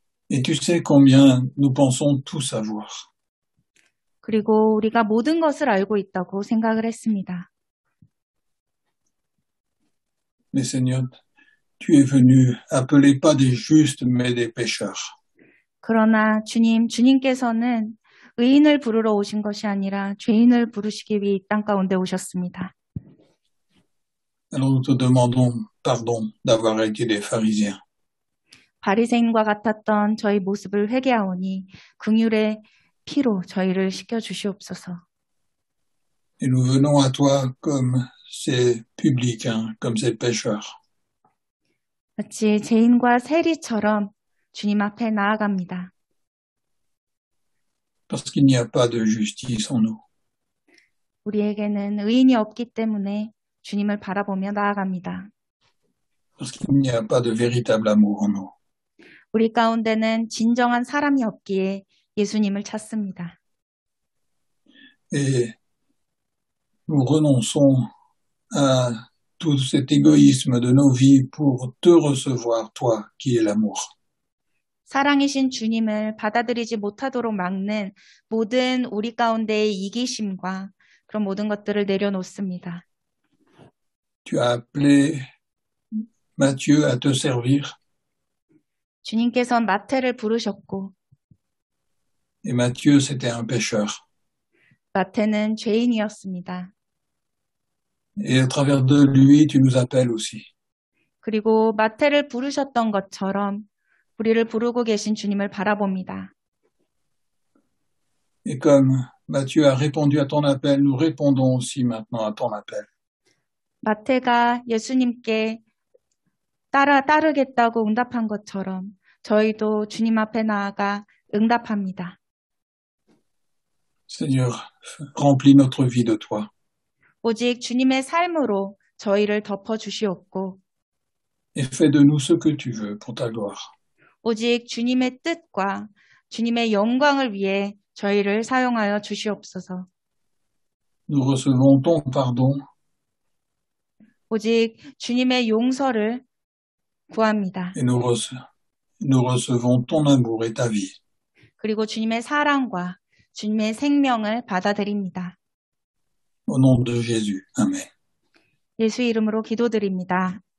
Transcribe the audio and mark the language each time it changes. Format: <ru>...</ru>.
<fr>Et tu sais combien nous pensons tout savoir.</fr> <ko>그리고 우리가 모든 것을 알고 있다고 생각을 했습니다.</ko> <fr>Mais Seigneur, tu es venu appeler pas des justes, mais des pécheurs.</fr> <ko>그러나 주님께서는 의인을 부르러 오신 것이 아니라 죄인을 부르시기 위해 이 땅 가운데 오셨습니다.</ko> <fr>Alors nous te demandons pardon d'avoir été des pharisiens.</fr> <ko>바리새인과 같았던 저희 모습을 회개하오니 긍휼의 피로 저희를 씻겨 주시옵소서.</ko> <fr>Et nous venons à toi comme ces publicains, comme ces pécheurs.</fr> <ko>마치 죄인과 세리처럼 주님 앞에 나아갑니다.</ko> <fr>Parce qu'il n'y a pas de justice en nous.</fr> <ko>우리에게는 의인이 없기 때문에 주님을 바라보며 나아갑니다.</ko> <fr>Parce qu'il n'y a pas de véritable amour en nous.</fr> <ko>우리 가운데는 진정한 사람이 없기에 예수님을 찾습니다.</ko> <fr>Et nous renonçons à tout cet égoïsme de nos vies pour te recevoir, toi qui es l'amour.</fr> <ko>사랑이신 주님을 받아들이지 못하도록 막는 모든 우리 가운데의 이기심과 그런 모든 것들을 내려놓습니다.</ko> <fr>Tu as appelé Matthieu à te servir.</fr> <ko>주님께서 마태를 부르셨고</ko> <fr>Et Matthieu, c'était un pécheur.</fr> <ko>마태는 죄인이었습니다.</ko> <fr>Et à travers de lui, tu nous appelles aussi.</fr> <ko>그리고 마태를 부르셨던 것처럼 우리를 부르고 계신 주님을 바라봅니다.</ko> <fr>Et comme Matthieu a répondu à ton appel, nous répondons aussi maintenant à ton appel.</fr> <ko>마태가 예수님께 따르겠다고 응답한 것처럼 저희도 주님 앞에 나아가 응답합니다.</ko> <fr>Seigneur, remplis notre vie de toi.</fr> <ko>오직 주님의 삶으로 저희를 덮어주시옵고</ko> <fr>Et fais de nous ce que tu veux pour ta gloire.</fr> <ko>오직 주님의 뜻과 주님의 영광을 위해 저희를 사용하여 주시옵소서.</ko> <fr>Nous recevons ton pardon.</fr> <ko>오직 주님의 용서를 구합니다.</ko> <fr>Et nous recevons ton amour et ta vie.</fr> <ko>그리고 주님의 사랑과 주님의 생명을 받아들입니다.</ko> <fr>Au nom de Jésus. Amen.</fr> <ko>예수 이름으로 기도드립니다.</ko>